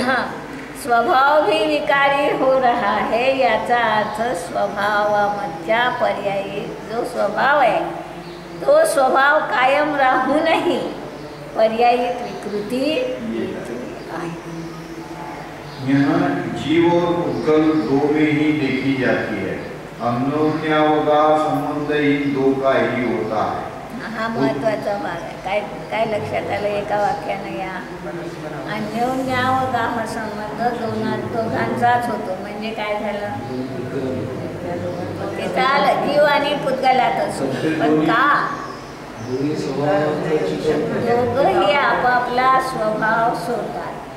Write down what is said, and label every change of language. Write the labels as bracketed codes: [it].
[mr] हां, [hi] स्वभाव भी विकारी हो रहा है, [mr] याचा अर्थ स्वभावामधल्या पर्यायी जो स्वभाव आहे तो स्वभाव कायम राहूनही पर्यायित विकृती आहे. [hi] यहाँ जीव और पुद्गल दो में ही देखी जाती है. अन्योन्यावगाह संबंध इन दो का ही होता है. [mr] हा महत्त्वाचा भाग आहे. काय काय लक्षात आलं एका वाक्यानं? या अन्योन्यावगाह संबंध दोघांचाच होतो. म्हणजे काय झालं? तिथं आलं जीव आणि पुद्गलातच, पण का? दोघंही आपापला स्वभाव सोडतात.